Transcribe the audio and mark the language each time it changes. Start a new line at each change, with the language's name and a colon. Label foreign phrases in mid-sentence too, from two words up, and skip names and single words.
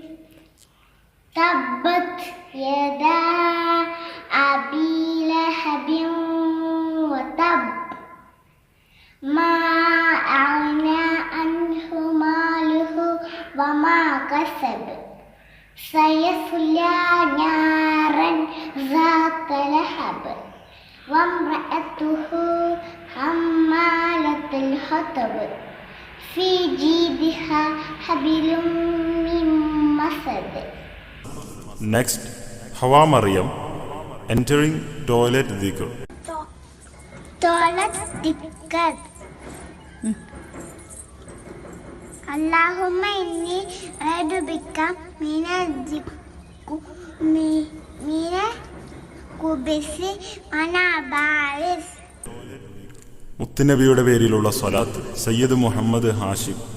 Arabic: تبت يدا أبي لهب وتب ما أغنى عنه ماله وما كسب سيصلى نارا ذات لهب وامرأته حمالة الحطب في جيدها حبل من مسد.
Malayalam: നെക്സ്റ്റ് ഹവാ മറിയം,
English: entering toilet dhikr. toilet dhikr.
Arabic: اللهم إني أعوذ بك من الخبث والخبائث.
Malayalam: മുത്തുനബിയുടെ പേരിലുള്ള സ്വലാത്ത് സയ്യിദ് മുഹമ്മദ് ഹാഷിം.